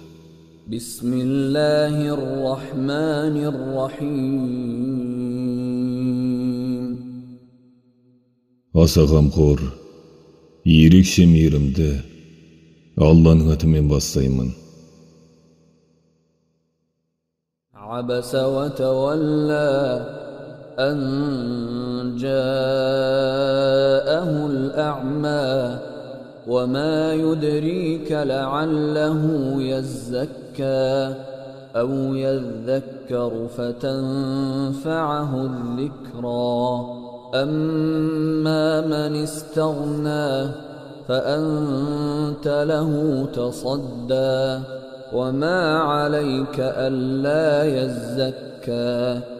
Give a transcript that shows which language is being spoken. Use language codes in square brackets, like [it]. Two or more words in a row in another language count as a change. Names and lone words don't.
[ar] بسم الله الرحمن الرحيم. [kk] Аса қамқор, ерекше мейірімді Алланың атымен бастаймын. [ar] عبس وتولى أن جاءه الأعمى وما يدريك لعله يزكى أو يذكر فتنفعه الذكرى أما من استغنى فأنت له تصدى وما عليك ألا يزكى